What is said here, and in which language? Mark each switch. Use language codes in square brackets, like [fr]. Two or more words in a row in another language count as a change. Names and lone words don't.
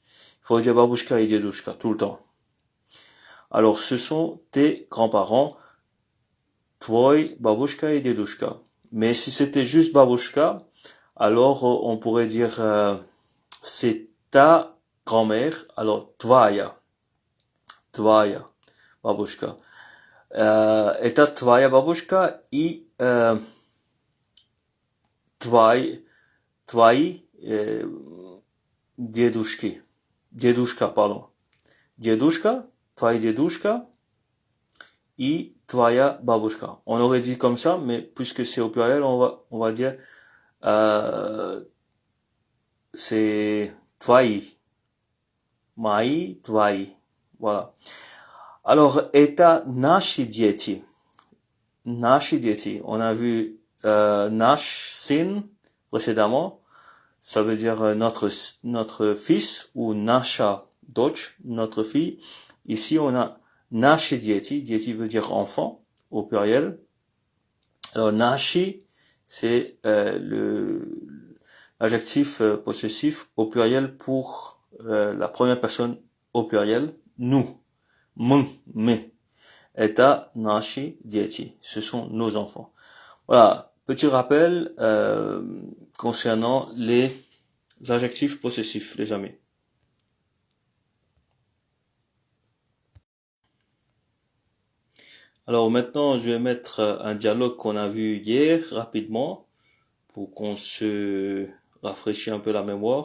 [fr] Il faut dire babushka et dedushka tout le temps. Alors ce sont tes grands-parents, [ru] твои бабушка [fr] et dedushka. Mais si c'était juste babushka, alors on pourrait dire c'est ta grand-mère, alors tvaya, babushka. [ru] Это твоя бабушка и твои дедушка, pardon. Дедушка, твои дедушка и твоя бабушка. [fr] On aurait dit comme ça, mais puisque c'est au pluriel, on va dire c'est [ru] твои, мои, твои. [fr] Voilà. Alors, [ru] это наши дети. Наши дети. [fr] On a vu [ru] наш сын [fr] précédemment. Ça veut dire notre fils ou [ru] наша дочь, [fr] notre fille. Ici, on a [ru] наши дети. [fr] Дети veut dire enfant au pluriel. Alors, наши, c'est l'adjectif possessif au pluriel pour la première personne au pluriel, nous. [ru] Мы. Это наши дети. [fr] Ce sont nos enfants. Voilà. Petit rappel concernant les adjectifs possessifs, les amis. Alors maintenant, je vais mettre un dialogue qu'on a vu hier rapidement pour qu'on se rafraîchisse un peu la mémoire.